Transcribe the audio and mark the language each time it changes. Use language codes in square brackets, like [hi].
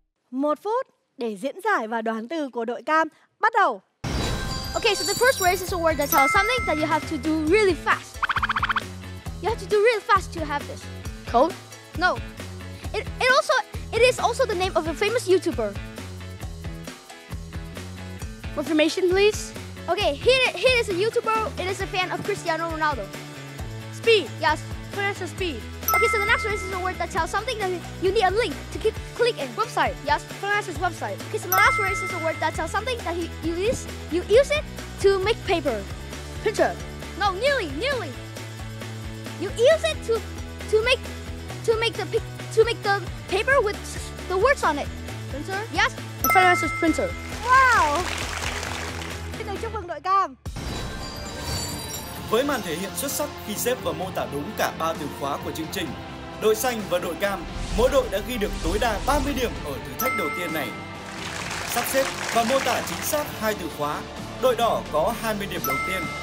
[vi] Một phút để diễn giải và đoán từ của đội cam. Bắt đầu. [en] Okay, so the first phrase is a word that tells something that you have to do really fast. You have to do really fast to have this. Code? No. It is also the name of a famous YouTuber. More information, please. Okay, here is a YouTuber. It is a fan of Cristiano Ronaldo. Speed. Yes. Pronounce speed. Okay, so the next phrase is a word that tells something that you need a link to click in. Website. Yes. Pronounce website. Okay, so the last phrase is a word that tells something that you use it to make paper. Printer. No, nearly. You use it to make the paper with the words on it. Printer. Yes. The pronounce is printer. Wow. [vi] Xin được chúc mừng đội cam. Với màn thể hiện xuất sắc khi xếp và mô tả đúng cả 3 từ khóa của chương trình, đội xanh và đội cam, mỗi đội đã ghi được tối đa 30 điểm ở thử thách đầu tiên này. Sắp xếp và mô tả chính xác 2 từ khóa, đội đỏ có 20 điểm đầu tiên.